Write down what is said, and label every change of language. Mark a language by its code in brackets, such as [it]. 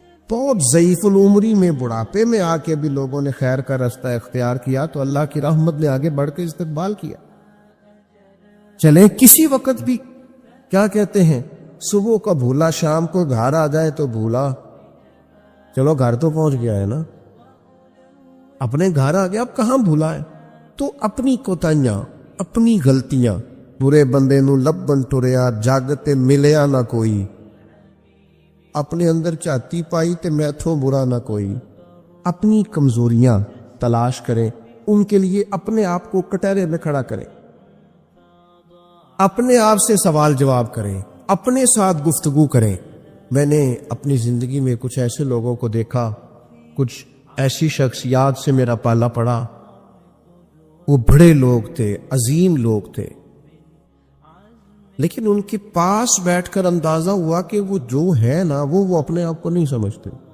[ur] بہت ضعیف العمری میں، بڑھاپے میں آ کے بھی لوگوں نے خیر کا رستہ اختیار کیا تو اللہ کی رحمت نے آگے بڑھ کے استقبال کیا. چلے کسی وقت بھی، کیا کہتے ہیں، صبح کا بھولا شام کو گھر آ جائے تو بھولا، چلو گھر تو پہنچ گیا ہے نا، اپنے گھر آ گیا، اب کہاں بھولا ہے. تو اپنی کوتاہیاں، اپنی غلطیاں، [pa] برے بندے نو لبن ٹریا جگ تے ملیا نہ کوئی، اپنے اندر چاتی پائی تے میتھوں برا نہ کوئی. [ur] اپنی کمزوریاں تلاش کریں، ان کے لیے اپنے آپ کو کٹہرے میں کھڑا کریں، اپنے آپ سے سوال جواب کریں، اپنے ساتھ گفتگو کریں. میں نے اپنی زندگی میں کچھ ایسے لوگوں کو دیکھا، کچھ ایسی شخصیات سے میرا پالا پڑا، وہ بڑے لوگ تھے، عظیم لوگ تھے، لیکن ان کے پاس بیٹھ کر اندازہ ہوا کہ وہ جو ہے نا وہ اپنے آپ کو نہیں سمجھتے.